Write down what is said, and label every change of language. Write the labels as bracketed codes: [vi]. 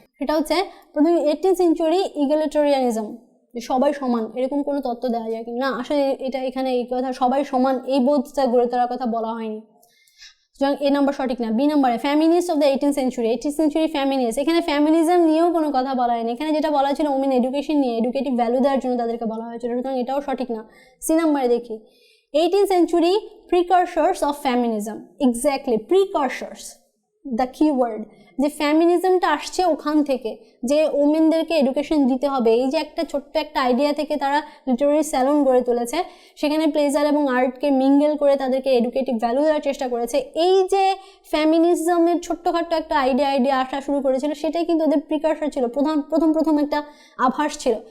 [bn] সেটা হচ্ছে প্রথমে 18th সেঞ্চুরি ইগালিটেরিয়ানিজম, সবাই সমান, এরকম কোনো তত্ত্ব দেওয়া যায় কি না? আসলে এটা এখানে এই কথা সবাই সমান এই বোধটা গড়ে তোলার কথা বলা হয়নি। সুতরাং এ নাম্বার সঠিক না। বি নাম্বারে feminist of the 18th century feminist, এখানে ফ্যামিনিজম নিয়েও কোনো কথা বলা হয়নি। এখানে যেটা বলা ছিল ওমেন এডুকেশন নিয়ে, এডুকেটিভ ভ্যালু দেওয়ার জন্য তাদেরকে বলা হয়েছিল। সুতরাং এটাও সঠিক না। সি নাম্বারে দেখি [en] 18th century precursors of feminism. Exactly, precursors, the key word. [bn] যে ফ্যামিনিজমটা আসছে ওখান থেকে, যে ওমেনদেরকে এডুকেশন দিতে হবে, এই যে একটা ছোট্ট একটা আইডিয়া থেকে তারা লিটারারি স্যালন গড়ে তুলেছে, সেখানে প্লেজার এবং আর্টকে মিঙ্গেল করে তাদেরকে এডুকেটিভ ভ্যালু দেওয়ার চেষ্টা করেছে। এই যে ফ্যামিনিজমের ছোট্টখাট্ট একটা আইডিয়া আসা শুরু করেছিল, সেটাই কিন্তু ওদের প্রিকারসর ছিল, প্রথম একটা আভাস ছিল।